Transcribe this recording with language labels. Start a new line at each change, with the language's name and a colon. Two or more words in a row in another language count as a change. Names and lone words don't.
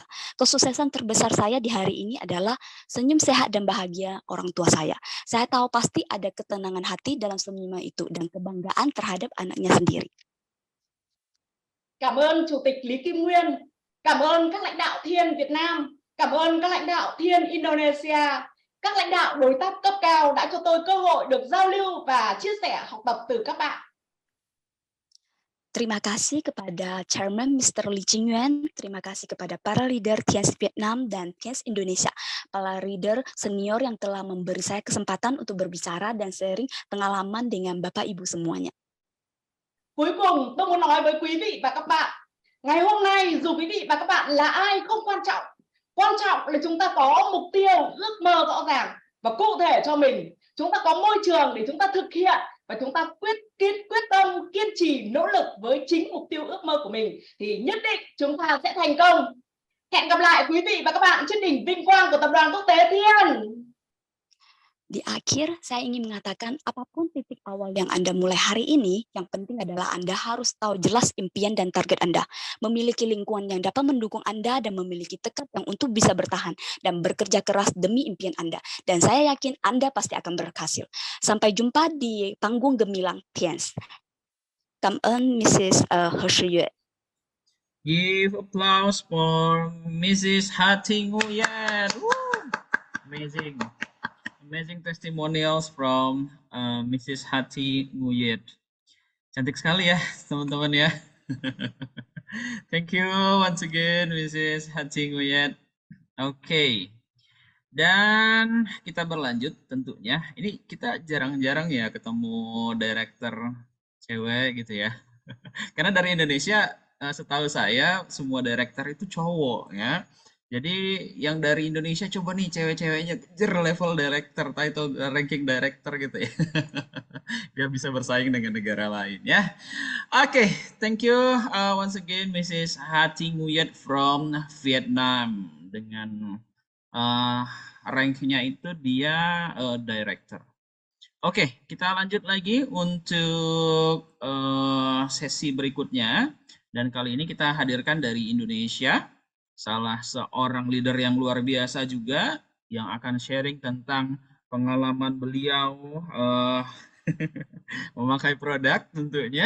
Indonesian: Kesuksesan terbesar saya di hari ini adalah senyum sehat dan bahagia orang tua saya. Saya tahu pasti ada ketenangan hati dalam senyuman itu dan kebanggaan terhadap anaknya sendiri.
Vietnamese: Cảm ơn Chủ tịch Lý Kim Nguyên. Cảm ơn các lãnh đạo Thiên Việt Nam, cảm ơn các lãnh đạo Thiên Indonesia, các lãnh đạo đối tác cấp cao đã cho tôi cơ hội được giao lưu và chia sẻ học tập từ các bạn.
Indonesian: Terima kasih kepada Chairman Mr. Lee Ching Yuan, terima kasih kepada para leader Tiens Vietnam dan Tiens Indonesia, para leader senior yang telah memberi saya kesempatan untuk berbicara dan sharing pengalaman dengan Bapak Ibu semuanya.
Vietnamese: Cuối cùng tôi muốn nói với quý vị và các bạn, ngày hôm nay dù quý vị và các bạn là ai không quan trọng. Quan trọng là chúng ta có mục tiêu, ước mơ rõ ràng và cụ thể cho mình. Chúng ta có môi trường để chúng ta thực hiện và chúng ta quyết tâm, kiên trì, nỗ lực với chính mục tiêu ước mơ của mình thì nhất định chúng ta sẽ thành công. Hẹn gặp lại quý vị và các bạn trên đỉnh vinh quang của Tập đoàn Quốc tế Thiên.
Indonesian: Di akhir, saya ingin mengatakan apapun titik awal yang Anda mulai hari ini, yang penting adalah Anda harus tahu jelas impian dan target Anda, memiliki lingkungan yang dapat mendukung Anda dan memiliki tekad yang untuk bisa bertahan dan bekerja keras demi impian Anda. Dan saya yakin Anda pasti akan berhasil. Sampai jumpa di panggung gemilang Tiens.
Vietnamese: Cảm ơn Mrs. He Shiyue.
English: Give applause for Mrs. Ha Ting Nguyen. Amazing. amazing testimonials from Mrs. Hati Nguyed.
Indonesian: Cantik sekali ya, teman-teman ya.
English: Thank you once again, Mrs. Hati Nguyed. Oke.
Indonesian: Dan kita berlanjut tentunya. Ini kita jarang-jarang ya ketemu director cewek gitu ya. Karena dari Indonesia setahu saya semua director itu cowok ya. Jadi yang dari Indonesia coba nih cewek-ceweknya kejar
English: level director, title ranking director
Indonesian: gitu ya. Biar bisa bersaing dengan negara lain ya. Oke,
English: thank you once again Mrs.
Indonesian: Hati Nguyed from Vietnam dengan ranknya itu dia director. Oke, kita lanjut lagi untuk sesi berikutnya. Dan kali ini kita hadirkan dari Indonesia, salah seorang leader yang luar biasa juga, yang akan sharing tentang pengalaman beliau memakai produk tentunya.